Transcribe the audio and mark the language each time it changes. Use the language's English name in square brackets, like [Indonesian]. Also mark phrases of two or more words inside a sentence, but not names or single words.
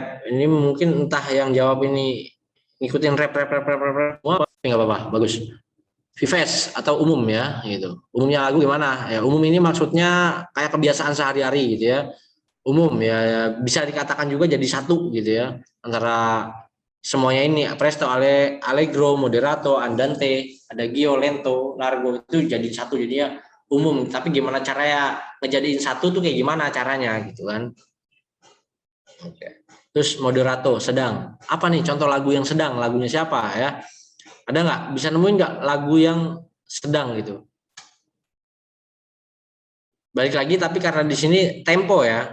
[Indonesian] Ini mungkin entah yang jawab ini ngikutin rap nggak apa-apa, bagus. Vives atau umum ya gitu. Umumnya lagu gimana? Ya, umum ini maksudnya kayak kebiasaan sehari-hari gitu ya. Umum ya, bisa dikatakan juga jadi satu gitu ya, antara semuanya ini. [Italian] Presto, allegro, moderato, andante, adagio, lento, largo, [Indonesian] itu jadi satu, jadinya umum. Tapi gimana caranya ngejadiin satu tuh, kayak gimana caranya gitu kan. Oke. Terus moderato, sedang. Apa nih contoh lagu yang sedang? Lagunya siapa ya? Ada nggak? Bisa nemuin nggak lagu yang sedang gitu? Balik lagi, tapi karena di sini tempo ya.